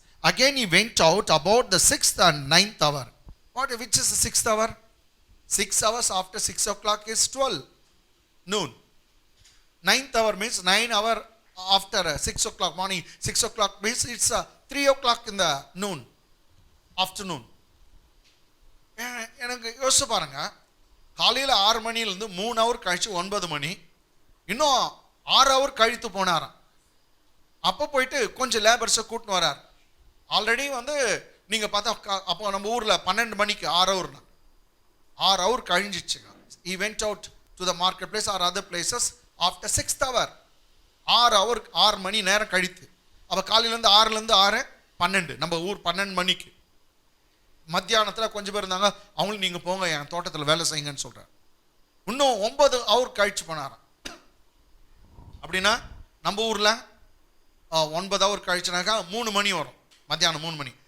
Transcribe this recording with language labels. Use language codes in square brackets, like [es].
[en] Again he went out about the 6th and 9th hour. Which is the 6th hour? 6 hours after 6 o'clock is 12 noon. 9th hour means 9 hours after 6 o'clock morning. 6 o'clock means it's 3 o'clock in the noon, afternoon. [ta] எனக்கு யோசிச்சு பாருங்க, காலையில் 6 மணிலேருந்து [en] 3 hour [ta] கழிச்சு 9 மணி, இன்னும் [en] 6 hour [ta] கழித்து போனாராம். அப்போ போயிட்டு கொஞ்சம் லேபர்ஸை கூட்டின்னு வரார். ஆல்ரெடி நீங்கள் பார்த்தா அப்போ நம்ம ஊரில் 12 மணிக்கு 6 hourனா [en] 6 hour [ta] கழிஞ்சிச்சுங்க. [en] he went out to the marketplace or other places after 6th hour. [ta] 6 மணி நேரம் கழித்து. அப்போ காலையிலேருந்து 6லேருந்து 6 12, நம்ம ஊர் 12 மணிக்கு. மத்தியானத்தில் கொஞ்சம் பேர் இருந்தாங்க, அவங்களும் நீங்கள் போங்க என் தோட்டத்தில் வேலை செய்யுங்கன்னு சொல்கிறார். இன்னும் [en] 9 hour [ta] கழிச்சு போனாராம். அப்படின்னா நம்ம ஊரில் 9 hour கழிச்சுனாக்கா 3 மணி வரும், மத்தியானம் 3 மணி.